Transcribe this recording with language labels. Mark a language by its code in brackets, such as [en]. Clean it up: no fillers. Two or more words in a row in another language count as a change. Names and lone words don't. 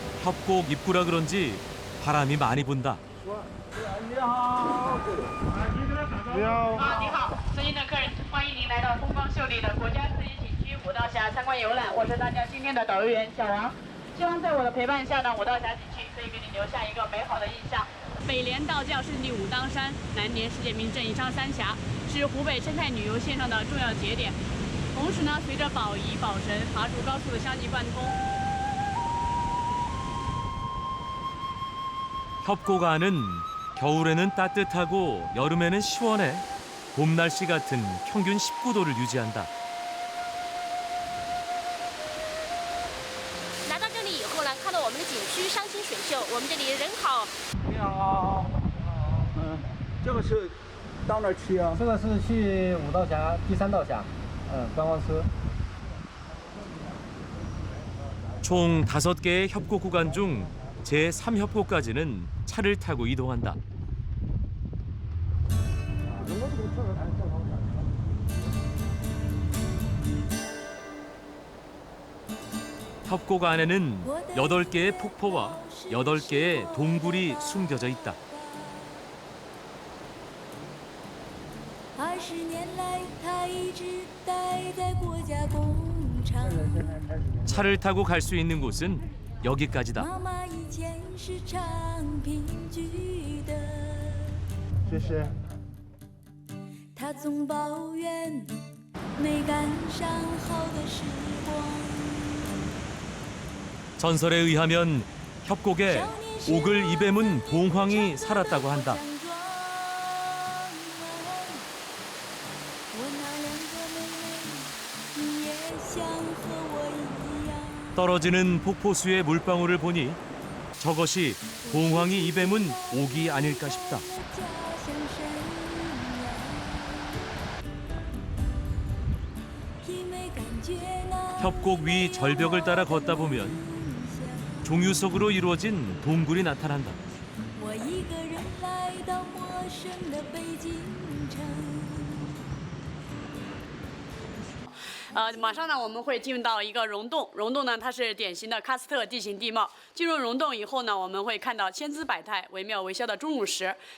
[ko] 협곡 입구라 그런지 바람이 많이 분다. [zh] 你好。你好。你好，尊敬的客人，欢迎您来到风光秀丽的国家四级景区五道峡参观游览。我是大家今天的导游员小王，希望在我的陪伴下呢，五道峡景区可以给你留下一个美好的印象。北莲道教圣地武当山，南年世界名镇宜昌三峡，是湖北生态旅游线上的重要节点。同时呢，随着保仪、保神、爬竹高速的相继贯通。 [ko] 협곡 안은 겨울에는 따뜻하고 여름에는 시원해 봄 날씨 같은 평균 19도를 유지한다. [zh] 来到这里以后呢，看到我们的景区山清水秀，我们这里人好。你好。这个是到哪儿去啊？这个是去五道峡第3道峡，观光车。 [ko] 총 5개의 협곡 구간 중 제3협곡까지는 차를 타고 이동한다. 협곡 안에는 8개의 폭포와 8개의 동굴이 숨겨져 있다. [zh] 20 年来，他一直待在国家工厂。 [ko] 차를 타고 갈 수 있는 곳은 여기까지다. [zh] 妈妈以前是唱评剧的。谢谢。他总抱怨没赶上好的时光。 [ko] 전설에 의하면 협곡에 오글 이뱀은 봉황이 살았다고 한다. 떨어지는 폭포수의 물방울을 보니 저것이 봉황이 입에문 옥이 아닐까 싶다. 협곡 위 절벽을 따라 걷다 보면 종유석으로 이루어진 동굴이 나타난다. [zh] 马上呢，我们会进入到一个溶洞。溶洞呢，它是典型的喀斯特地形地貌。进入溶洞以后呢，我们会看到千姿百态、惟妙惟肖的钟乳石。